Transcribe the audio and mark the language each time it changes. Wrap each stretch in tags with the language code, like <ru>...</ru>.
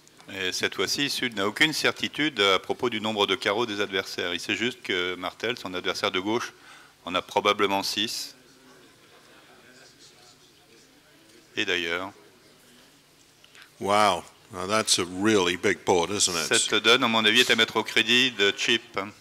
<fr>Et cette fois-ci, Sud n'a aucune certitude à propos du nombre de carreaux des adversaires. Il sait juste que Martel, son adversaire de gauche, en a probablement 6. Et d'ailleurs...</fr> <en>Wow, now that's a really big board, isn't it?</en> <fr>Cette donne, à mon avis, est à mettre au crédit de Chip.</fr>